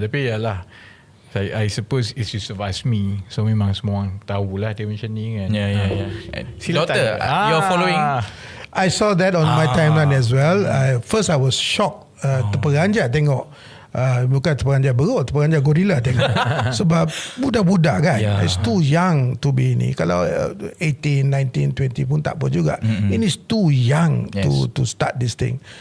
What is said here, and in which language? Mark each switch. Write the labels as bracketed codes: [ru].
[ms] Tapi yalah, [en] I suppose it's just about me. [ms] So memang semua orang tahulah dia macam ni kan. [en] Doktor, you're following? I saw that on my timeline as well. First I was shocked, [ms] terperanjat tengok Bukan terperanjat beruk, terperanjat gorila tengok. Sebab budak-budak kan, [en] it's too young to be [ms] ni. Kalau 18, 19, 20 pun tak apa juga. Ini [en] is too young to start this thing.